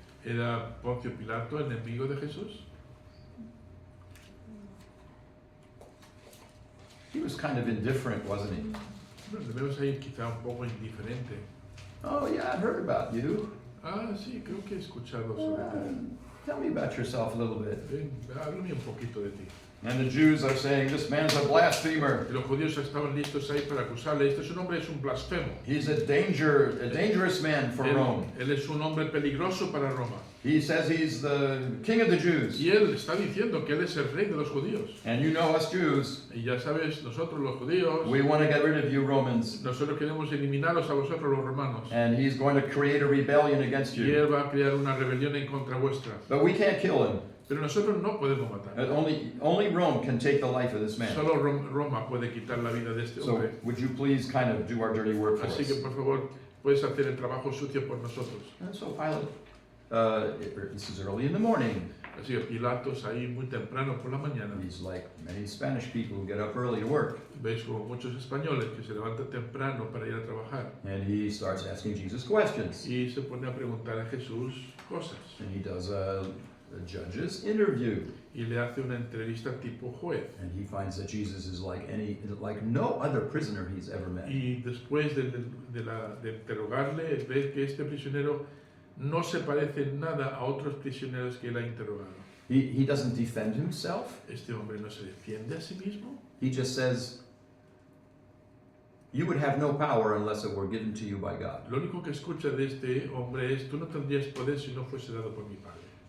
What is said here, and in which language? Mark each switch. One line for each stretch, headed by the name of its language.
Spanish: ¿Era Poncio Pilato enemigo de Jesús?
English: He was kind of indifferent, wasn't he?
Spanish: Bueno, le vemos ahí quizá un poco indiferente.
English: Oh yeah, I heard about you.
Spanish: Ah, sí, creo que he escuchado sobre ti.
English: Tell me about yourself a little bit.
Spanish: Ven, háblame un poquito de ti.
English: And the Jews are saying, this man's a blasphemer.
Spanish: Y los judíos estaban listos ahí para acusarle. Este hombre es un blasfemo.
English: He's a dangerous man for Rome.
Spanish: Él es un hombre peligroso para Roma.
English: He says he's the king of the Jews.
Spanish: Y él está diciendo que él es el rey de los judíos.
English: And you know us Jews,
Spanish: Y ya sabes, nosotros los judíos,
English: we want to get rid of you Romans.
Spanish: nosotros queremos eliminaros a vosotros los romanos.
English: And he's going to create a rebellion against
Spanish: Y
English: you.
Spanish: él va a crear una rebelión en contra vuestra.
English: But we can't kill him.
Spanish: Pero nosotros no podemos matar.
English: Only Rome can take the life of this man.
Spanish: Solo Roma puede quitar la vida de este
English: So
Spanish: hombre.
English: would you please kind of do our dirty work for
Spanish: Así que
English: us?
Spanish: por favor, puedes hacer el trabajo sucio por nosotros.
English: And so Pilate, this is early in the morning.
Spanish: Así que Pilatos ahí muy temprano por la mañana.
English: He's like many Spanish people who get up early to work.
Spanish: Veis como muchos españoles que se levantan temprano para ir a trabajar.
English: And he starts asking Jesus questions.
Spanish: Y se pone a preguntar a Jesús cosas.
English: And he does a judge's interview.
Spanish: Y le hace una entrevista tipo juez.
English: And he finds that Jesus is like no other prisoner he's ever met.
Spanish: Y después de interrogarle, ve que este prisionero no se parece en nada a otros prisioneros que él ha interrogado.
English: He doesn't defend himself.
Spanish: Este hombre no se defiende a sí mismo.
English: He just says, you would have no power unless it were given to you by God.
Spanish: Lo único que escucha de este hombre es, tú no tendrías poder si no fuese dado por mi Padre.